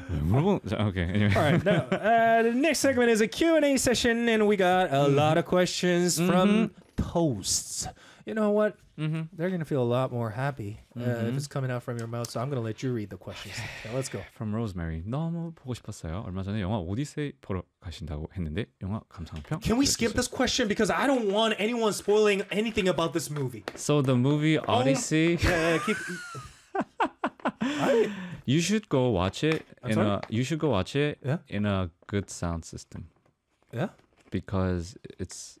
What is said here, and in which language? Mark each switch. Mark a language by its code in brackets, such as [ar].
[en] No. Okay. Anyway. All right. Now, the next segment is a Q&A session, and we got a lot of questions from posts. You know what? Mm-hmm. They're going to feel a lot more happy if it's coming out from your mouth, so I'm going to let you read the questions. Okay, let's go. From Rosemary. [ko] 너무 보고 싶었어요. 얼마 전에 영화 오디세이 보러 가신다고 했는데 영화 감상평. [en] Can we skip this question? Because I don't want anyone spoiling anything about this movie. So the movie Odyssey. Yeah, keep... You should go watch it you should go watch it in a good sound system. Yeah? Because it's